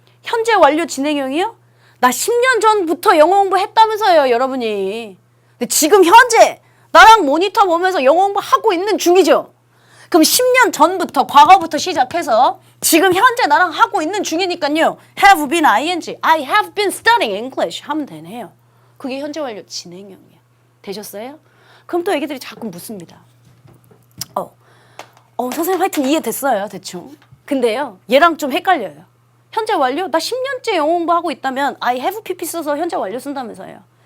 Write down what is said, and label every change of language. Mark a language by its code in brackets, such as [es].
[ko] 현재 완료 진행형이요? 나 10년 전부터 영어 공부했다면서요 여러분이. 근데 지금 현재 나랑 모니터 보면서 영어 공부하고 있는 중이죠. 그럼 10년 전부터 과거부터 시작해서 지금 현재 나랑 하고 있는 중이니까요. [en] have been ing, I have been studying English [ko] 하면 되네요. 그게 현재 완료 진행형이에요. 되셨어요? 그럼 또 애기들이 자꾸 묻습니다. 선생님 하여튼 이해됐어요. 대충. 근데요. 얘랑 좀 헷갈려요. 현재 완료? 나 10년째 영어 공부하고 있다면 [en] I have pp [ko] 써서 현재 완료 쓴다면서요.